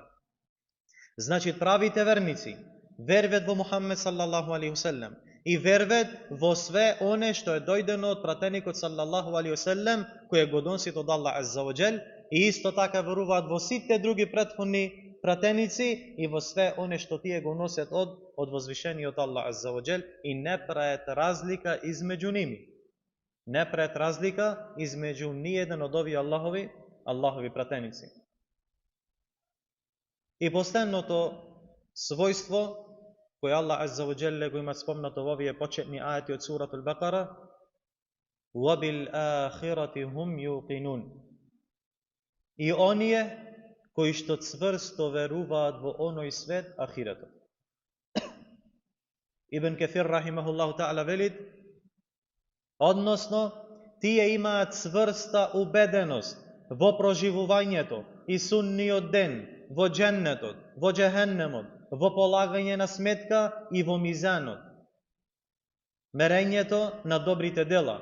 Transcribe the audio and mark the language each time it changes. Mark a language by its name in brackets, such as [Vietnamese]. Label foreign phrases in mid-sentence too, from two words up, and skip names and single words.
[Macedonian] Значи правите верници верват во Мухаммед [Arabic] صلى الله عليه وسلم [Macedonian] и верват во све оне што е дојдено од пратеникот [Arabic] صلى الله عليه وسلم, [Macedonian] кој е го донесет од Аллах [Arabic] عز وجل, [Macedonian] и исто така веруваат во сите други претходни пратеници и во све оне што тие го носат од возвишениот Аллах [Arabic] عز وجل [Macedonian] и не прават разлика измеѓу ними. Не прават разлика измеѓу ниеден од овие Аллахови пратеници. И последното својство кој Аллах [Arabic] عز وجل [Macedonian] го има спомнато во овие почетни ајати од [Arabic] سورة البقرة: وَبِالْآخِرَةِ هُمْ يُوقِنُونَ. [Macedonian] И оние кои што цврсто веруваат во оној свет, ахиретот. Ибн Каthир [Arabic] رحمه الله تعالى [Macedonian] вели, односно тие имаат цврста убеденост во проживувањето и сунниот ден, во дженнетот, во джехеннемот, во полагање на сметка и во мизанот, мерењето на добрите дела.